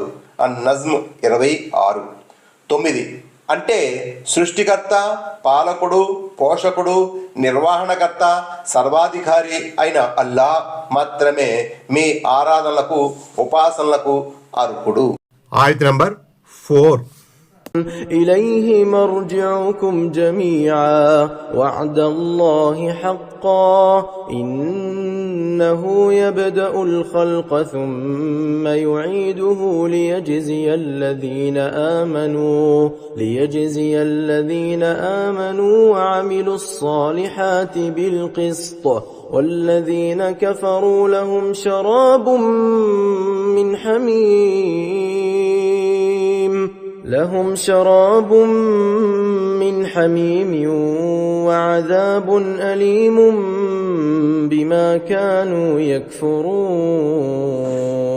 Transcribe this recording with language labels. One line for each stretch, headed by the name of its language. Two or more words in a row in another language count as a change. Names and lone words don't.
Telugu: అన్-నజ్మ్ 26. 9. అంటే సృష్టికర్త, పాలకుడు, పోషకుడు, నిర్వహణకర్త, సర్వాధికారి అయిన అల్లాహ్ మాత్రమే మీ ఆరాధనలకు ఉపాసనలకు అర్హుడు. ఆయత్ నంబర్ 4.
Arabic: إليه مرجعكم جميعا وعد الله حقا إنه يبدأ الخلق ثم يعيده ليجزي الذين آمنوا وعملوا الصالحات بالقسط والذين كفروا لهم شراب من حميم وعذاب أليم بما كانوا يكفرون.